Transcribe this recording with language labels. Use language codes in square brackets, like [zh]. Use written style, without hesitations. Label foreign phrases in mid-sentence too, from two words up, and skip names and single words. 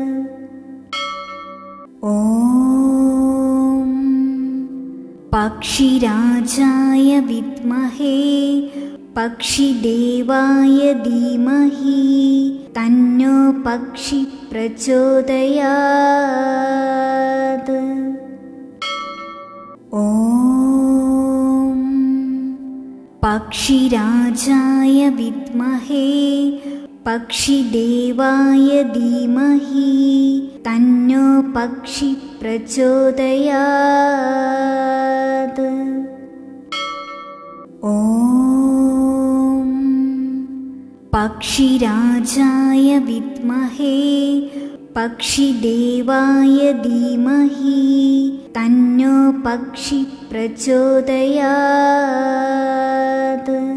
[sa] ॐ पक्षिराजाय विद्महे पक्षिदेवाय धीमहि तन्नो पक्षी प्रचोदयात्। ॐ पक्षिराजाय विद्महे പക്ഷിദേവായ ധീമഹി തന്നോ പക്ഷി പ്രചോദയാത്. ഓം പക്ഷിരാജായ വിദ്മഹേ പക്ഷിദേവായ ധീമഹി തന്നോ പക്ഷി പ്രചോദയാത്.